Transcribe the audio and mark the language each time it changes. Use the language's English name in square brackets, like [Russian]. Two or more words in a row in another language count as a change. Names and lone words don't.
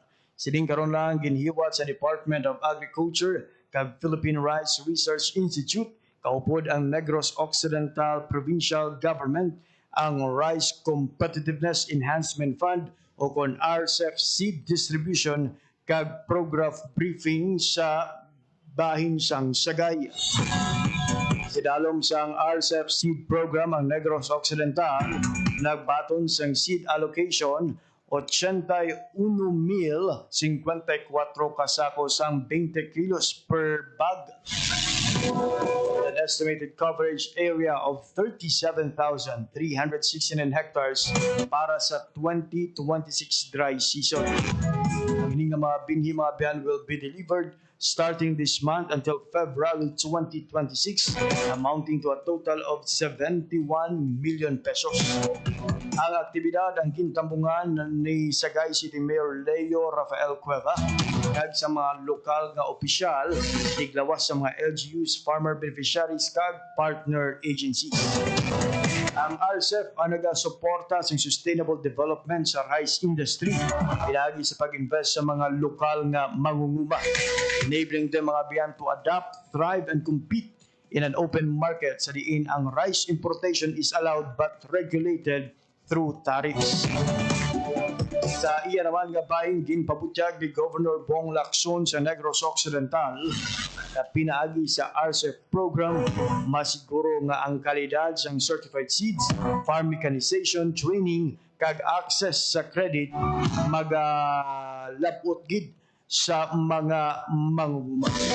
[Hiligaynon] Sining karon lang ginhiwat sa Department of Agriculture kag Philippine Rice Research Institute kaupod ang Negros Occidental Provincial Government ang Rice Competitiveness Enhancement Fund o kon RCEP [English] seed distribution [Hiligaynon] kag [English] program briefing [Hiligaynon] sa bahin sang Sagay. Sidalom sang RCEP seed program ang Negros Occidental nagbaton sang [English] seed allocation [Hiligaynon] 81,054 kasako sang 20 [English] kilos per bag. An estimated coverage area of 37,369 hectares [Hiligaynon] para sa [English] 2026 dry season. [Hiligaynon] Ang ining mga binhi mga biyan [English] will be delivered starting this month until February 2026, amounting to a total of 71 million pesos. [Hiligaynon] Ang aktibidad ang gintambungan ni Sagay City Mayor Leo Rafael Cueva kag sa mga lokal nga opisyal tiglawas sa mga LGUs, farmer beneficiaries kag partner agencies. Ang RCEP ang nagasuporta sa [English] sustainable development [Hiligaynon] sa [English] rice industry [Hiligaynon] pinagi sa pag-invest sa mga lokal nga mangunguma, [English] enabling them [Hiligaynon] mga biyan [English] to adapt, thrive, and compete in an open market [Hiligaynon] sa diin ang [English] rice importation is allowed but regulated through tariffs. [Hiligaynon] Sa iya naman nga bahin ginpabutyag ni Governor Bong Lacson sa Negros Occidental na pinaagi sa RCEP program masiguro nga ang kalidad sang [English] certified seeds, farm mechanization, training, [Hiligaynon] kag access sa credit magalabot gid sa mga mangunguma.